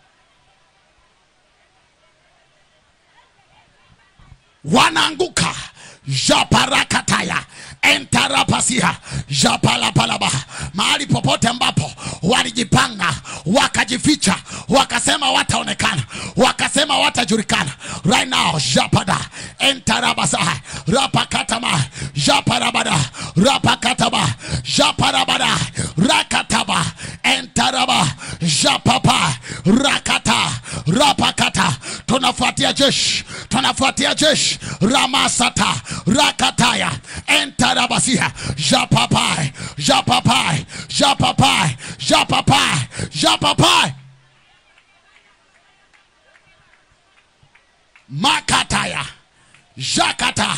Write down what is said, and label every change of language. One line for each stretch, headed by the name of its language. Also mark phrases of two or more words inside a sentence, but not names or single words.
Swahili: Wanaanguka japarakataya entarapasia japalapalaba. Mahali popote ambapo walijipanga wakajificha, wakasema wataonekana, wakasema watajulikana,
English: right now japada entarabasa rapakatama japarabada rapakataba japarabada rakataba entaraba japapa rakata rapakata.
Swahili: Tunafuatia jeshi, tunafuatia jeshi ramasata rakataya entarabasia japapai japapai japapai japapai japapai makataya jakata.